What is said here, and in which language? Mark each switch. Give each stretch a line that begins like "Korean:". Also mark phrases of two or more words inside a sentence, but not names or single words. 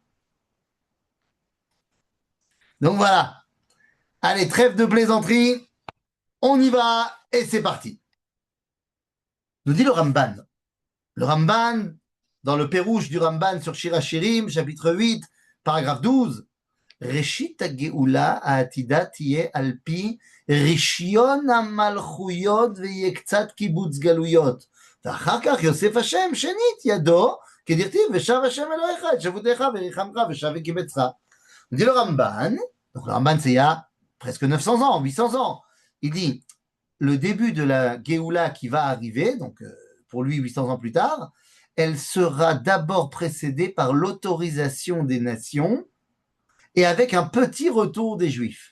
French: Donc voilà. Allez, trêve de plaisanterie, on y va, et c'est parti. Nous dit le Ramban. Le Ramban, dans le Pérouche du Ramban sur Shir HaShirim, chapitre 8, paragraphe 12,
Hebrew: ראשית הגאולה העתידה תהיה על פי רישיון המלכויות ויהיה קצת קיבוץ גלויות. ואחר כך יוסף השם שנית ידו, כדכתיב ושב השם אלוהיך את שבותיך וריחמך ושב וקיבצך.
French: On dit le Ramban, donc le Ramban c'est il y a presque 900 ans, 800 ans, il dit le début de la Géoula qui va arriver, donc pour lui 800 ans plus tard, elle sera d'abord précédée par l'autorisation des nations et avec un petit retour des Juifs.